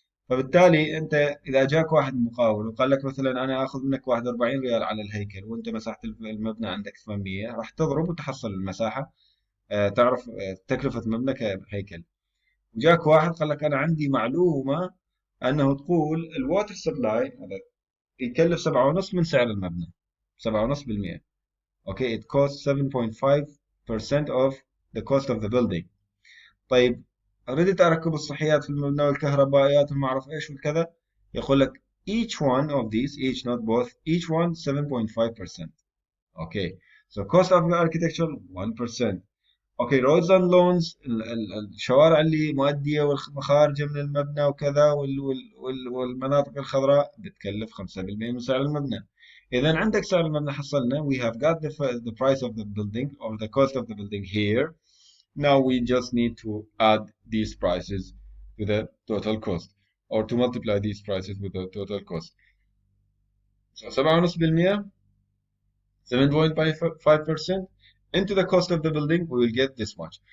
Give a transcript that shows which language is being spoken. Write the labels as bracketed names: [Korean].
[Arabic] فبالتالي انت اذا جاك واحد مقاول وقال لك مثلا انا اخذ منك 41 ريال على الهيكل، وانت مساحة المبنى عندك 800، راح تضرب وتحصل المساحة، تعرف تكلفة مبنى كهيكل. وجاك واحد قال لك انا عندي معلومة انه تقول الووتر سبلاي هذا يكلف 7.5 من سعر المبنى، 7.5%. [English] Okay, it costs 7.5% of the cost of the building. [Arabic] طيب ردت اركب الصحيات في المبنى والكهربائيات وما اعرف ايش والكذا، يقول لك [English] each one of these, each not both, each one [Arabic] 7.5%. [English] Okay, so cost of the architecture 1%. [Arabic] اوكي، [English] roads and lawns، [Arabic] الشوارع اللي مؤدية والمخارج من المبنى وكذا، والمناطق الخضراء بتكلف 5% من سعر المبنى. إذا عندك سعر المبنى حصلنا، [English] we have got the price of the building or the cost of the building here. Now we just need to add these prices to the total cost, or to multiply these prices with the total cost. So 7.5%, 7.5% into the cost of the building, we will get this much.